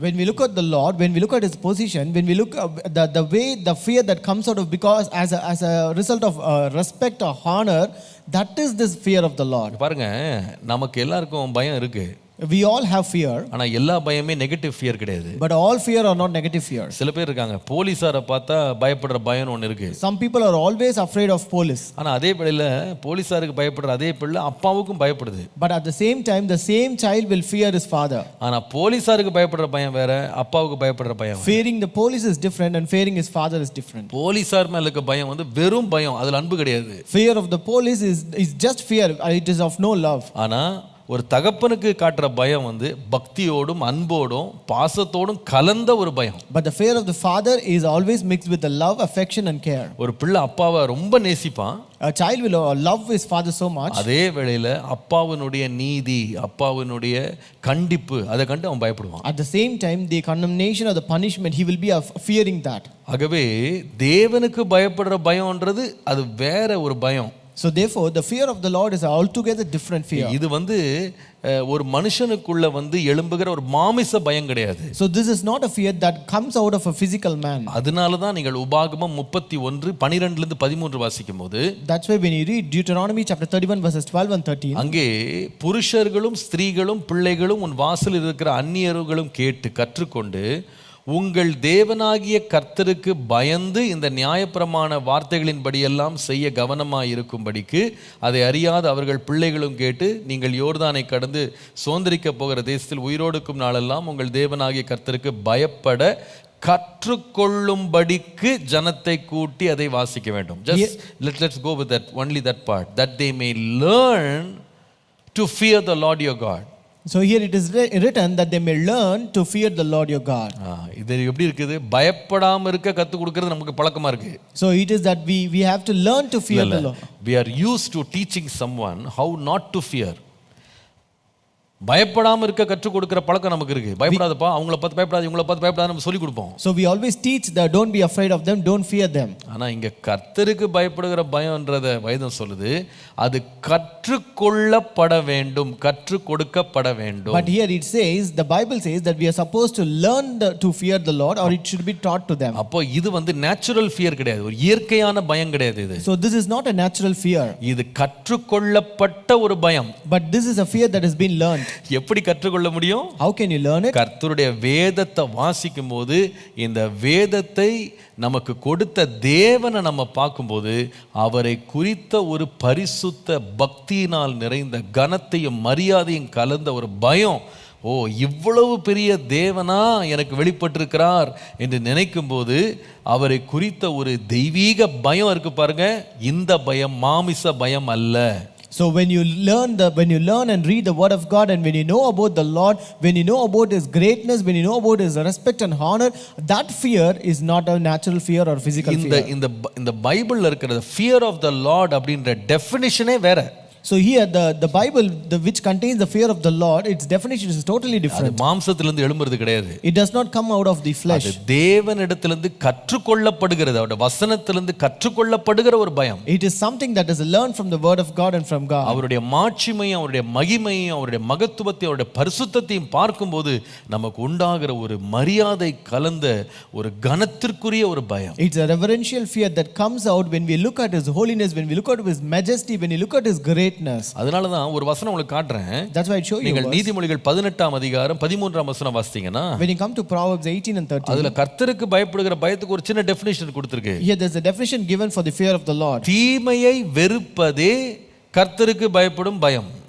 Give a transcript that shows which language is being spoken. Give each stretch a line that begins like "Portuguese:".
English: When we look at the Lord, when we look at his position, when we look at the way the fear that comes out of, because as a result of respect or honor, that is this fear of the Lord.
Tamil: பாருங்க, நமக்கு எல்லாருக்கும் பயம் இருக்கு.
English: We all have fear.
Tamil: ஆனா எல்லா பயமே
English: negative fear
Tamil: கிடையாது.
English: But all fear are not negative fear.
Tamil: சில பேர் இருக்காங்க, போலீஸாரை பார்த்தா பயப்படுற பயம் ஒன்று இருக்கு.
English: Some people are always afraid of police.
Tamil: ஆனா அதே வேளையில போலீஸாருக்கு பயப்படுற அதே பிள்ளை அப்பாவுக்கும் பயப்படுது.
English: But at the same time the same child will fear his father.
Tamil: ஆனா போலீஸாருக்கு பயப்படுற பயம் வேற, அப்பாவுக்கு பயப்படுற பயம்.
English: Fearing the police is different and fearing his father is different.
Tamil: போலீஸார் மேல இருக்க பயம் வந்து வெறும் பயம், அதுல அன்பு கிடையாது.
English: Fear of the police is just fear, it is of no love.
Tamil: ஆனா ஒரு தகப்பனுக்கு காட்டுற பயம் வந்து பக்தியோடும் அன்போடும் பாசத்தோடும் கலந்த ஒரு பயம்.
English: But the fear of the father is always mixed with the love, affection and care.
Tamil: ஒரு பிள்ளை அப்பாவை ரொம்ப நேசிப்பான்.
English: A child will love his father so much.
Tamil: அதே வேளையில அப்பாவினுடைய நீதி, அப்பாவினுடைய கண்டிப்பு, அதை கண்டு அவன் பயப்படுவான்.
English: At the same time the condemnation or the punishment, he will be fearing that.
Tamil: ஆகவே தேவனுக்கு பயப்படுற பயம்ன்றது அது வேற ஒரு பயம்.
English: So therefore, the fear of the Lord is altogether different fear.
Tamil: இது ஒரு மனுஷனுக்குள்ள எழும்புகிற ஒரு மாமிச பயம் கிடையாது.
English: So this is not a fear that comes out of a physical man.
Tamil: அதனால தான் நீங்கள் உபாகமம் 31 12 லிருந்து 13 வாசிக்கும்போது,
English: That's why when you read Deuteronomy chapter 31 verses 12 and 13,
Tamil: அங்கே புருஷர்களும் ஸ்திரீகளும் பிள்ளைகளும் உன் வாசலில் இருக்கிற அந்நியர்களும் கேட்டு கற்றுக்கொண்டு உங்கள் தேவனாகிய கர்த்தருக்கு பயந்து இந்த நியாயப்பிரமாண வார்த்தைகளின்படியெல்லாம் செய்ய கவனமாய் இருக்கும்படிக்கு அதை அறியாத அவர்கள் பிள்ளைகளும் கேட்டு நீங்கள் யோர்தானை கடந்து சுதந்திரிக்க போகிற தேசத்தில் உயிரோடுக்கும் நாளெல்லாம் உங்கள் தேவனாகிய கர்த்தருக்கு பயப்பட கற்றுக்கொள்ளும்படிக்கு ஜனத்தை கூட்டி அதை வாசிக்க வேண்டும்.
English: Let's go with that, only that part, that they may learn to fear the Lord your God. So here it is written that they may learn to fear the Lord your God.
Tamil: இது எப்படி இருக்குது? பயப்படாம இருக்க கத்து கொடுக்கிறது நமக்கு பழக்கமா இருக்கு.
English: So it is that we have to learn to fear the Lord. We are used to teaching someone how not to fear.
Tamil: பயப்படாம இருக்க கற்றுக் கொடுக்கிற பழக்கம் நமக்கு இருக்கு. பயப்படாதப்பா, அவங்கள பார்த்து பயப்படாத, இவங்கள பார்த்து பயப்படாத நம்ம சொல்லி கொடுப்போம்.
English: So we always teach that don't be afraid of them, don't fear them.
Tamil: ஆனா இங்க கர்த்தருக்கு பயப்படுகிற பயம்ன்றத வேதம் சொல்லுது, அது கற்றுக்கொள்ளப்பட வேண்டும், கற்றுக் கொடுக்கப்பட வேண்டும்.
English: But here it says, the Bible says that we are supposed to learn to fear the Lord, or it should be taught to them.
Tamil: அப்போ இது
English: natural fear
Tamil: கிடையாது, ஒரு இயற்கையான பயம் கிடையாது இது.
English: So this is not a natural fear.
Tamil: இது கற்றுக்கொள்ளப்பட்ட ஒரு பயம்.
English: But this is a fear that has been learned.
Tamil: எப்படி கற்றுக்கொள்ள முடியும்?
English: How can you learn it?
Tamil: கர்த்தருடைய வேதத்தை வாசிக்கும் போது, இந்த வேதத்தை நமக்கு கொடுத்த தேவனை நம்ம பார்க்கும்போது அவரை குறித்த ஒரு பரிசுத்த பக்தியினால் நிறைந்த கனத்தையும் மரியாதையும் கலந்த ஒரு பயம், இவ்வளவு பெரிய தேவனா எனக்கு வெளிப்பட்டிருக்கிறார் என்று நினைக்கும் போது அவரை குறித்த ஒரு தெய்வீக பயம் இருக்கு பாருங்க. இந்த பயம் மாமிச பயம் அல்ல.
English: So when you learn and read the word of God, and when you know about the Lord, when you know about his greatness, when you know about his respect and honor, that fear is not a natural fear or physical fear.
Tamil: இந்த பைபிள்ல இருக்கிற
English: fear of the Lord
Tamil: அப்படின்ற டெஃபினிஷனே வேற.
English: So here the Bible which contains the fear of the Lord, its definition is totally different.
Tamil: அது மாம்சத்திலிருந்து எழும்புறது கிடையாது.
English: It does not come out of the flesh.
Tamil: அது தேவனிடத்திலிருந்து கற்றுக்கொள்ளப்படுகிறது, அவருடைய வசனத்திலிருந்து கற்றுக்கொள்ளப்படுகிற ஒரு பயம்.
English: It is something that is learned from the word of God and from God.
Tamil: அவருடைய மாட்சிமையும் அவருடைய மகிமையும் அவருடைய மகத்துவத்தையும் அவருடைய பரிசுத்தத்தையும் பார்க்கும்போது நமக்கு உண்டாகிற ஒரு மரியாதை கலந்த ஒரு கனத்திற்குரிய ஒரு பயம்.
English: It's a reverential fear that comes out when we look at his holiness, when we look at his majesty, when we look at his greatness.
Tamil: அதனால தான் ஒரு வசனம் உங்களுக்கு காட்றேன்.
English: That's why I show you.
Tamil: நீங்கள் நீதிமொழிகள் 18ஆம் அதிகாரம் 13ஆம் வசனம் வாசித்தீங்கன்னா,
English: when you come to Proverbs 18 and 13,
Tamil: அதுல கர்த்தருக்கு பயப்படுகிற பயத்துக்கு ஒரு சின்ன டெஃபினிஷன் கொடுத்திருக்கு.
English: Here there's a definition given for the fear of the Lord.
Tamil: தீமையை வெறுப்பதே கர்த்தருக்கு பயப்படும் பயம்.